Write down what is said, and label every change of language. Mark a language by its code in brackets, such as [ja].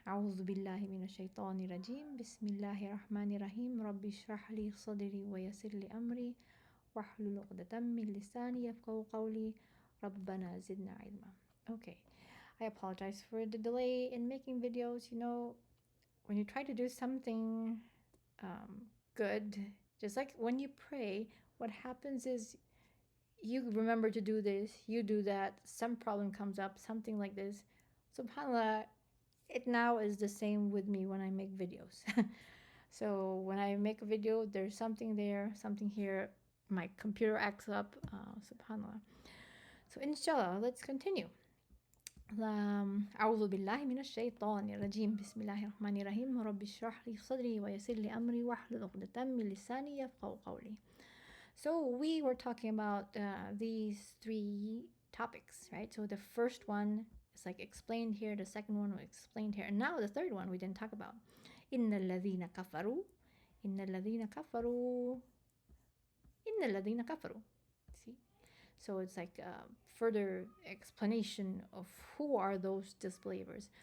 [ar] أعوذ بالله من الشيطان الرجيم بسم الله الرحمن الرحيم رب اشرح لي صدري ويسر لي أمري واحلل عقدة من لساني يفقهوا قولي ربنا زدنا علما. [en] Okay, I apologize for the delay in making videos. You know, when you try to do something good, just like when you pray, what happens is you remember to do this, you do that, some problem comes up, something like this. SubhanAllah, it now is the same with me when I make videos. So when I make a video, there's something there, something here, my computer acts up, SubhanAllah. So Inshallah, let's continue. [ar] أعوذ بالله من الشيطان الرجيم بسم الله الرحمن الرحيم رب اشرح لي صدري ويسر لي أمري واحلل عقدة من لساني يفقهوا قولي. [en] So we were talking about these three topics, right? So the first one is like explained here, the second one was explained here, and now the third one we didn't talk about. [ar] إن الذين كفروا إن الذين كفروا إن الذين كفروا. [en] See? So it's like a further explanation of who are those disbelievers.